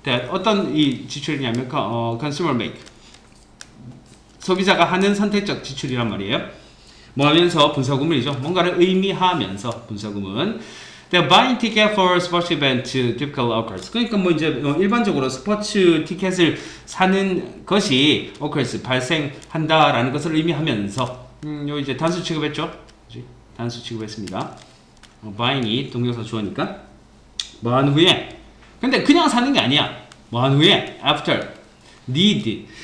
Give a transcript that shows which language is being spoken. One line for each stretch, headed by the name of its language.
Korean: 어떤 이 지출이냐면
English: consumer make.
Korean: 소비자가 하는 선택적 지출이란 말이에요. 뭐 하면서 분사구문이죠. 뭔가를 의미하면서 분사구문.
English: The buying ticket for sports event typical occurs.
Korean: 그러니까 뭐 이제 일반적으로 스포츠 티켓을 사는 것이
English: occurs
Korean: 발생한다라는 것을 의미하면서 요 이제 단수 취급했죠. 그치? 단수 취급했습니다. buying이 동명사 주어니까 뭐 한 후에. 근데 그냥 사는 게 아니야. 뭐 한 후에
English: after need.